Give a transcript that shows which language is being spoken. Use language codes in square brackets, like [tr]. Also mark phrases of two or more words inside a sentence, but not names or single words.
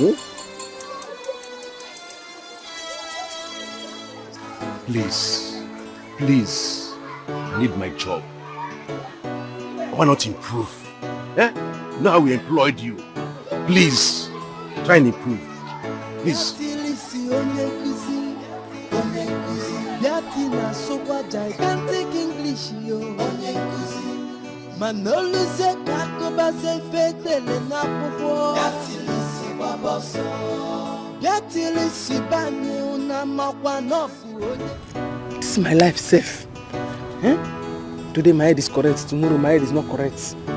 [en] Please, please, I need my job. Why not improve? Eh? Now we employed you. Please, try and improve. Please. Gigantic English, yo. Manolo se kakoba se fete le na popo. Biatilisi bani una makwa nofu. This is my life safe. Eh? Today my head is correct, tomorrow my head is not correct.